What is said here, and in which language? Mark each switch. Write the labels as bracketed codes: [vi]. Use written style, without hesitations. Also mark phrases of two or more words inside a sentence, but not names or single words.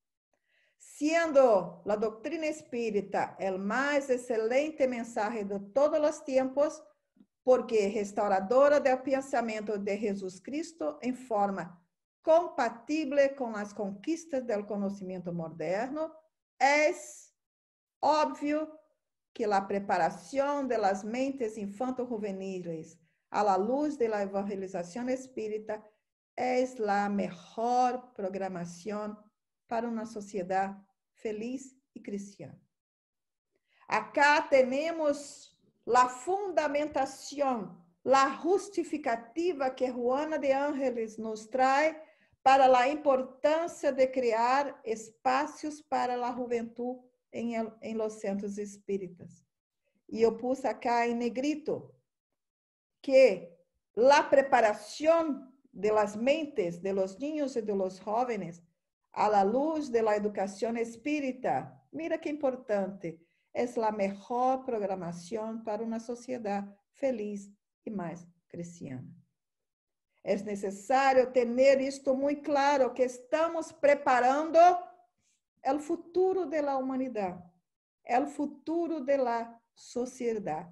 [pt] Sendo a doutrina espírita o mais excelente mensagem de todos os tempos, porque restauradora do pensamento de Jesus Cristo em forma compatível com as conquistas do conhecimento moderno, é óbvio que a preparação [es] de las mentes infanto-juveniles à la luz de la [pt] evangelização espírita é a melhor programação para uma sociedade feliz e cristã. Acá temos a fundamentação, a justificativa que Juana de Ángeles nos traz para a importância de criar espaços para a juventude em [es] los centros [pt] espíritas. E eu pus acá em negrito que a preparação [es] de las mentes de los niños [pt] e [es] de los jóvenes a la luz de la [pt] educação espírita, mira que importante, é a melhor programação para uma sociedade feliz e mais cristiana. É necessário ter isto muito claro, que estamos preparando o futuro da humanidade, o futuro da sociedade.